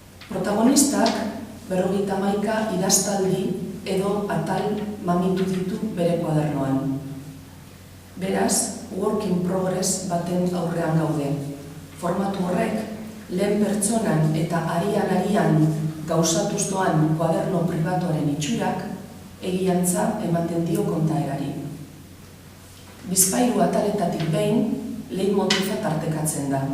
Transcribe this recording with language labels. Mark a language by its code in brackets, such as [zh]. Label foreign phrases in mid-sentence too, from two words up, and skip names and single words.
[eu] Protagonistak 51 idaztaldi edo atal mamitu ditu bere kuadernoan. Beraz, [en] work in progress [eu] baten aurrean gaude. Formatu horrek, lehen pertsonan eta arian gauzatuz doan kuaderno pribatuaren itxurak, egiantza ematen dio kontaerari. Bizpahiru ataletatik behin, leitmotifa tartekatzen da.